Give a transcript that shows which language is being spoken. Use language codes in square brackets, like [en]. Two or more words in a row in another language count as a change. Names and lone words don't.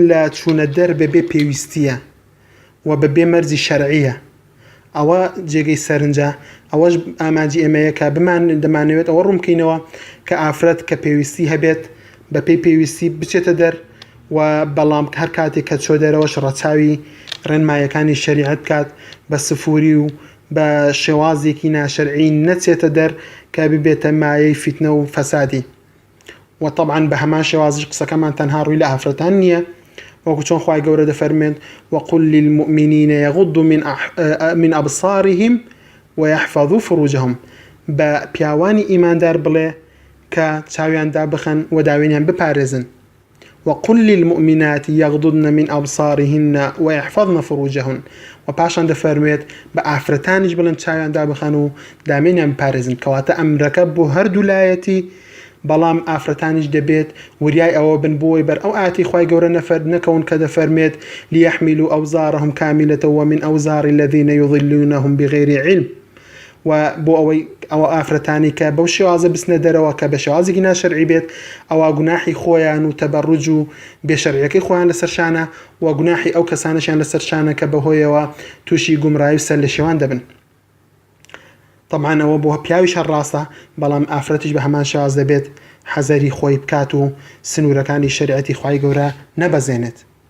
[ckb] لە چوونە دەر بەبێ پێویستیە و بەبێ مەرجی شەرعیە ئەوە جێگەی سەرنجە ئەوەش ئاماجی ئێمەیە کە دەمانەوێت ئەوە ڕوونکەینەوە کە ئافرەت کە پێویستی هەبێت بە پێی پێویستی بچێتە دەر و بەڵام هەر کاتێک کە چۆ دەرەوەش ڕەچاوی ڕێنمایەکانی شەریعەت بکات بە سفوری و بە شێوازێکی ناشەرعی نەچێتە دەر کە ببێتە مایەی فیتنە و فەسادی و طبعا بە هەمان شێوازش قسەکەمان تەنها ڕووی لە ئافرەتان نییە وەکو چۆن خوای گەورە دەفەرمێن [ar] وقل للمؤمنين يغضوا من أبصارهم ويحفظوا فروجهم [ckb] بە پیاوانی ئیماندار بڵێ کە چاویان دابخەن و داوێنیان بپارێزن [ar] وقل للمؤمنات يغضضن من أبصارهن ويحفظن فروجهن [ckb] و پاشان دەفەرمێت بە ئافرەتانیش بڵێن چاویان دابخەن و دامێنیان بپارێزن کەواتە ئەمرەکە بۆ هەردوو لایەتی بەڵام ئافرەتانیش دەبێت وریای ئەوە بن بۆی بەر ئەو ئاتی خوای گەورە نەکەون کە دەفەرمێت [ar] ليحملوا أوزارهم كاملة ومن أوزار الذين يضلونهم بغير علم [ckb] و بۆ ئەوە ئافرەتانی کە بەو شێوازە بسنە دەرەوە کە بە شێوازێکی ناشەرعی بێت ئەوە گوناحی خۆیان و تەبەڕوج و بێشەرعیەکەی خۆیان لەسەرشانە و گوناحی ئەو کەسانەشیان لەسەرشانە کە بەهۆیەوە تووشی گومڕایی و سەر لە شێوان دەبن. طبعا ئەوە بۆ پیاویش هەر ڕاستە بەڵام ئافرەتیش بە هەمان شێواز دەبێت حەزەری خۆی بکات و سنوورەکانی شەریعەتی خوای گەورە نەبەزێنێت.